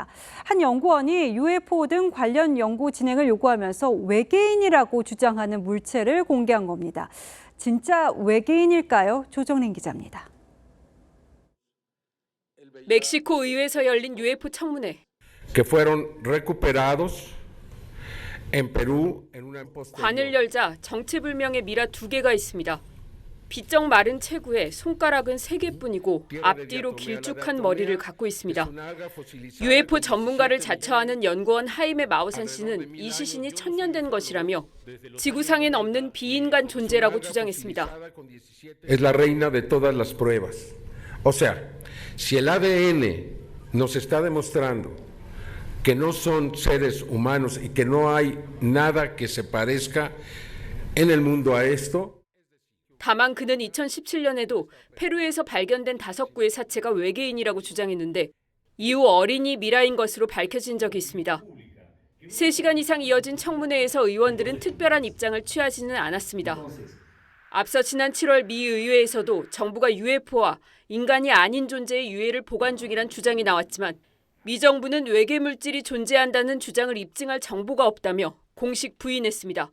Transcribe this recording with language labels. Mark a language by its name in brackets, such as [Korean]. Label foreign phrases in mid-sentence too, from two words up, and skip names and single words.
[Korean] 한 연구원이 UFO 등 관련 연구 진행을 요구하면서 외계인이라고 주장하는 물체를 공개한 겁니다. 진짜 외계인일까요? 조정린 기자입니다. 멕시코 의회에서 열린 UFO 청문회. [Spanish] que fueron recuperados [Korean] 관을 열자 정체불명의 미라 2개가 있습니다. 비쩍 마른 체구에 손가락은 3개뿐이고 앞뒤로 길쭉한 머리를 갖고 있습니다. UFO 전문가를 자처하는 연구원 하이메 마우산 씨는 이 시신이 천년된 것이라며 지구상엔 없는 비인간 존재라고 주장했습니다. [Spanish] Es la reina de todas las pruebas. O sea, si el ADN nos está demostrando que no son seres humanos y que no hay nada que se parezca en el mundo a esto. [Korean] 다만 그는 2017년에도 페루에서 발견된 5구의 사체가 외계인이라고 주장했는데 이후 어린이 미라인 것으로 밝혀진 적이 있습니다. 3시간 이상 이어진 청문회에서 의원들은 특별한 입장을 취하지는 않았습니다. 앞서 지난 7월 미 의회에서도 정부가 UFO와 인간이 아닌 존재의 유해를 보관 중이란 주장이 나왔지만 미 정부는 외계 물질이 존재한다는 주장을 입증할 정보가 없다며 공식 부인했습니다.